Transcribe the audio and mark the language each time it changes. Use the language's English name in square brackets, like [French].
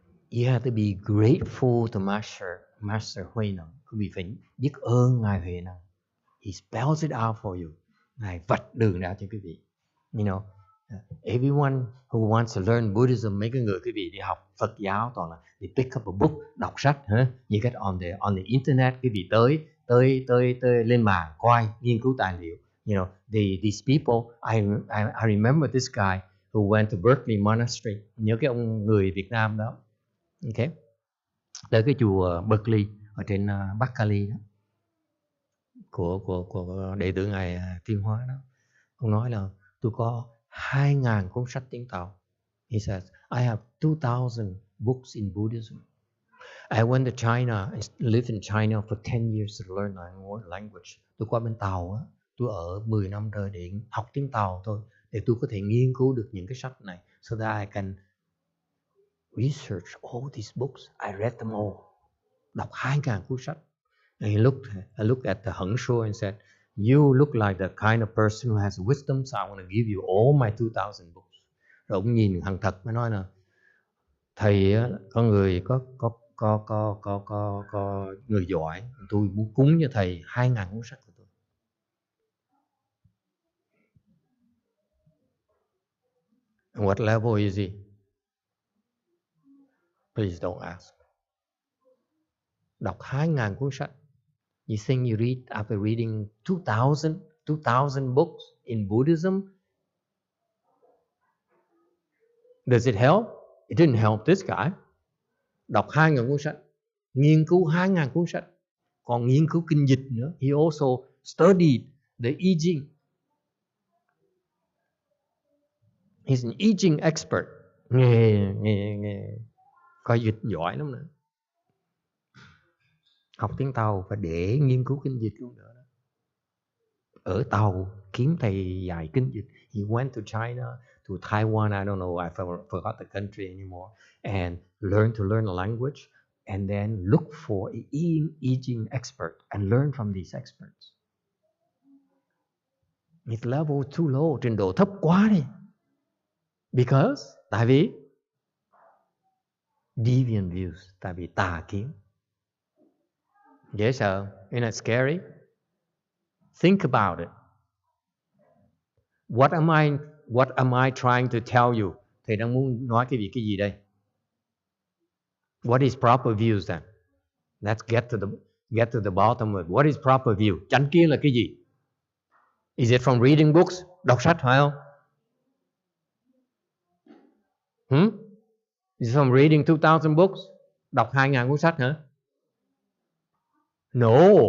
[English] You have to be grateful to Master Huệ Năng. [Vietnamese] Quý vị phải biết ơn Ngài Huệ Năng. [English] He spells it out for you. [Vietnamese] Ngài vạch đường ra cho quý vị. [English] You know, everyone who wants to learn Buddhism, [Vietnamese] mấy cái người quý vị đi học Phật giáo toàn là [English] they pick up a book, [Vietnamese] đọc sách, [English] you get on the internet, [Vietnamese] quý vị tới lên mạng coi, nghiên cứu tài liệu. [English] You know, these people, I remember this guy who went to Berkeley Monastery. [Vietnamese] Nhớ cái ông người Việt Nam đó. Okay. Tới cái chùa Berkeley ở trên Bắc Cali đó, của đệ tử ngài Thiên Hóa đó. Ông nói là tôi có 2.000 cuốn sách tiếng Tàu. [English] He says, I have 2,000 books in Buddhism. I went to China and lived in China for 10 years to learn language. [Vietnamese] Tôi qua bên Tàu á, tôi ở 10 năm rồi để học tiếng Tàu thôi, để tôi có thể nghiên cứu được những cái sách này, [English] so that I can research all these books. I read them all. [Vietnamese] Đọc 2.000 cuốn sách. [English] And I looked at the Heng Shuo and said, you look like the kind of person who has wisdom, so I want to give you all my 2,000 books. [Vietnamese] Rồi ông nhìn thằng thật mới nói là thầy á, có người có người giỏi, tôi muốn cúng cho thầy 2.000 cuốn sách của tôi. [English] And what level is he? Please don't ask. [Vietnamese] Đọc 2.000 cuốn sách. [English] You think you read after reading 2,000 books in Buddhism? Does it help? It didn't help this guy. [Vietnamese] Đọc 2.000 cuốn sách, nghiên cứu 2.000 cuốn sách, còn nghiên cứu kinh dịch nữa. [English] He also studied the I Ching. He's an I Ching expert. [Vietnamese] Nghe coi dịch giỏi lắm nữa. Học tiếng Tàu và để nghiên cứu kinh dịch luôn nữa. Ở Tàu kiếm thầy dạy kinh dịch. [English] He went to China, to Taiwan, I don't know, I forgot the country anymore, and learned a language, and then look for an I Ching expert and learn from these experts. It's level too low, [Vietnamese] trình độ thấp quá đi. [English] Because, [Vietnamese] tại vì [English] deviant views, [Vietnamese] tại vì tà kiến. Dễ sợ, [English] isn't it scary? Think about it. What am I trying to tell you? [Vietnamese] Thầy đang muốn nói cái gì đây? [English] What is proper views then? Let's get to the bottom of it. What is proper view? [Vietnamese] Chánh kiến là cái gì? [English] Is it from reading books? [Vietnamese] Đọc sách phải không? [English] Is it from reading 2,000 books? [Vietnamese] Đọc 2.000 cuốn sách hả? [English] No.